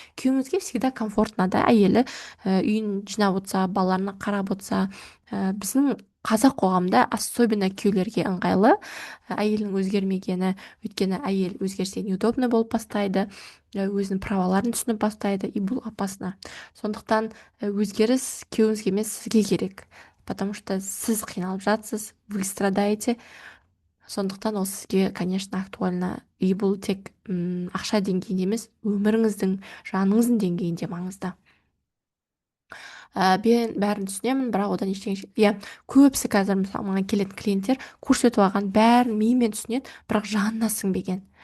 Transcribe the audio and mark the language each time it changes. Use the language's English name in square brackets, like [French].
[Kazakh] Күйеуіңізге [Russian] всегда комфортно, да, [Kazakh] әйелі үйін жинап отырса, балаларына қарап отырса. Біздің қазақ қоғамда особенно күйеулерге ыңғайлы әйелінің өзгермегені. Өйткені әйел өзгерсе неудобно болып бастайды, өзінің праволарын түсініп бастайды, и бұл опасно. Сондықтан өзгеріс күйеуіңізге емес, сізге керек. [Russian] Потому что [Kazakh] сіз қиналып жатсыз, [Russian] вы страдаете. [Kazakh] Сондықтан ол сізге, конечно, актуально. И бұл тек ақша деңгейінде емес, өміріңіздің, жаныңыздың деңгейінде маңызды. Мен бәрін түсінемін, бірақ одан ештеңе, иә, көбісі қазір мысалы маған келетін клиенттер курс өтіп алған, бәрін миымен түсінеді, бірақ жанына сіңбеген.